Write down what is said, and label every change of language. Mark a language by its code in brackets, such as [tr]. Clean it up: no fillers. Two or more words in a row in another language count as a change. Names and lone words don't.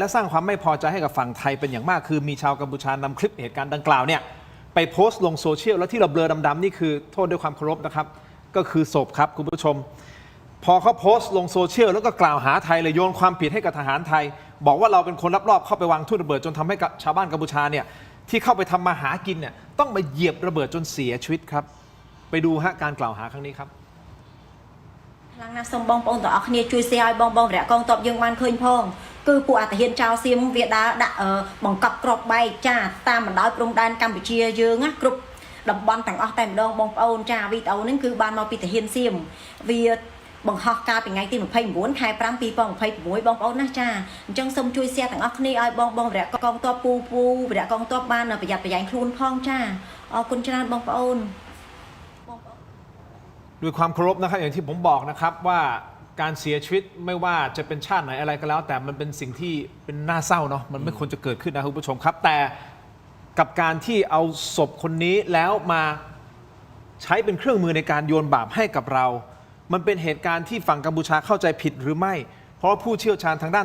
[th] สร้างความไม่พอใจให้กับฝั่งไทยเป็นอย่างมากคือมีชาวกัมพูชานำคลิปเหตุการณ์ดังกล่าวเนี่ยไปโพสต์ลงโซเชียลแล้วที่เราเบลอดำๆนี่คือโทษด้วยความเคารพนะครับก็คือศพครับคุณผู้ชม พอเขาโพสต์ลงโซเชียลแล้วก็กล่าวหาไทยเลยโยนความผิดให้กับทหารไทย บอกว่าเราเป็นคนลักลอบเข้าไปวางทุ่นระเบิดจนทำให้ชาวบ้านกัมพูชาเนี่ยที่เข้าไปทำมาหากินเนี่ยต้องมาเหยียบระเบิดจนเสียชีวิตครับไปดูฮะการกล่าวหาครั้งนี้ครับ [km] ខ្លាំងណាស់សូមបងប្អូនទាំងអស់គ្នាជួយ share ឲ្យបងៗរយៈកងទ័ពយើងបានឃើញផងគឺពួកអត្តហ៊ានចៅសៀមវាដើរដាក់បង្កប់ក្របបែកចាតាមបណ្ដោយព្រំដែនកម្ពុជាយើងណាគ្រប់តំបន់ទាំងអស់តែម្ដងបងប្អូនចាវីដេអូនេះគឺបានមកពីទាហានសៀមវាបង្ហោះកាលពីថ្ងៃទី29 ខែ 5 2026បងប្អូនណាចាអញ្ចឹងសូមជួយ share ទាំងអស់គ្នាឲ្យបងៗរយៈកងទ័ពពូរយៈកងទ័ពបានប្រយ័ត្នប្រយែងខ្លួនផងចាអរគុណច្រើនបងប្អូន [th] ด้วยความเคารพนะครับอย่างที่ผมบอกนะครับว่าการเสียชีวิตไม่ว่าจะเป็นชาติไหนอะไรก็แล้วแต่มันเป็นสิ่งที่เป็นน่าเศร้าเนาะมันไม่ควรจะเกิดขึ้นนะคุณผู้ชมครับแต่กับการที่เอา ศพคนนี้แล้วมาใช้เป็นเครื่องมือในการโยนบาปให้กับเรามันเป็นเหตุการณ์ที่ฝั่งกัมพูชาเข้าใจผิดหรือไม่เพราะว่าผู้เชี่ยวชาญทางด้าน